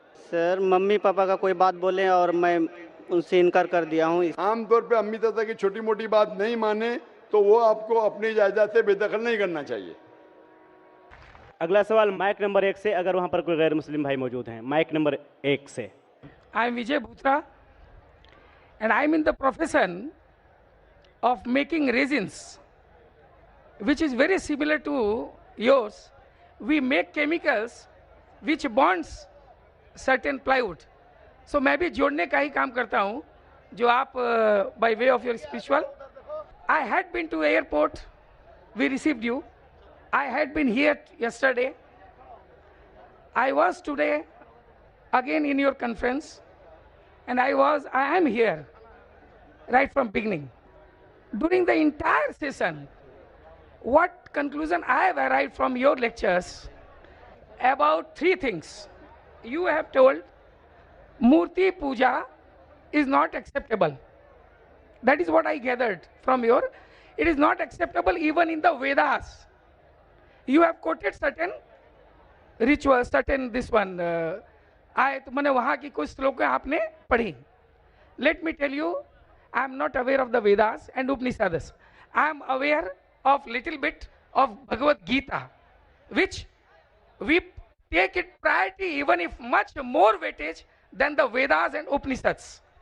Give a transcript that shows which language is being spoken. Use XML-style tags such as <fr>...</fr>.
<hi>Sir mummy papa का कोई बात बोले और मैं उनसे इनकार कर दिया हूँ। आमतौर पे अम्मी चाचा की छोटी मोटी बात नहीं माने तो वो आपको अपनी जायदाद से बेदखल नहीं करना चाहिए। अगला सवाल माइक नंबर 1 से, अगर वहां पर कोई गैर मुस्लिम भाई मौजूद हैं। माइक नंबर 1 से।</hi> <en>I am Vijay Bhutra and I am in the profession of making resins, which is very similar to yours. We make chemicals which bonds certain plywood.</en> <hi>So मैं भी जोड़ने का ही काम करता हूँ जो आप</hi> <en>by way of your spiritual. I had been to airport, we received you. I had been here yesterday. I was today again in your conference, and I am here right from beginning. During the entire session, what conclusion I have arrived from your lectures about 3 things. You have told Murti Puja is not acceptable. That is what I gathered from your. It is not acceptable even in the Vedas. You have quoted certain rituals, certain this one.</en> <hi>आयत मैंने वहाँ की कुछ श्लोक आपने पढ़ी.</hi> <en>Let me tell you, I am not aware of the Vedas and Upanishads. I am aware of little bit of Bhagavad Gita, which we take it priority even if much more weightage than the Vedas and Upanishads.</en>